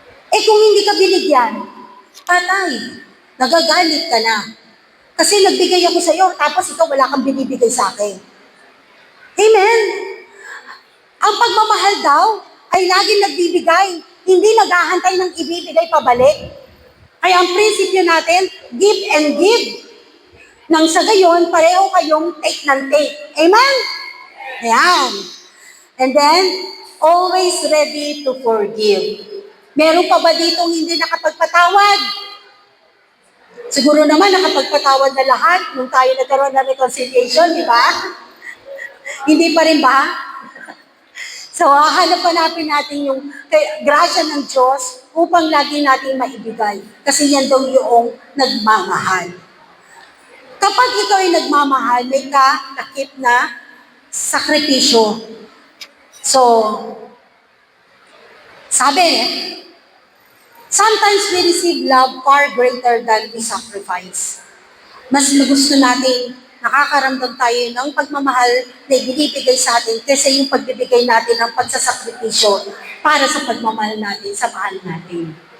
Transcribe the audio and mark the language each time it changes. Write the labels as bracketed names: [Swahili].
[Filipino] Eh kung hindi ka binigyan, patay, nagagalit ka na. Kasi nagbigay ako sa iyo, tapos ikaw wala kang binibigay sa akin. Amen? Ang pagmamahal daw ay laging nagbibigay, hindi naghahantay ng ibibigay pabalik. Kaya ang prinsipyo natin, [English] give and give. [Filipino] Nang sa gayon, pareho kayong take ng take. Amen? Ayan. [English] And then, always ready to forgive. [Filipino] Meron pa ba ditong hindi nakapagpatawad? Siguro naman nakapagpatawad na lahat nung tayo nagkaroon ng reconciliation, di ba? Hindi pa rin ba? So, hanapin natin yung grasya ng Diyos upang lagi natin maibigay. Kasi yan daw yung nagmamahal. Kapag ikaw ay nagmamahal, may takip na sakripisyo. [English] So, [Filipino] sabi, [English] sometimes we receive love far greater than we sacrifice. [Filipino] Mas gusto natin, nakakaramdam tayo ng pagmamahal na ibinibigay sa atin kaysa yung pagbibigay natin ng pagsasakripisyo para sa pagmamahal natin, sa mahal natin.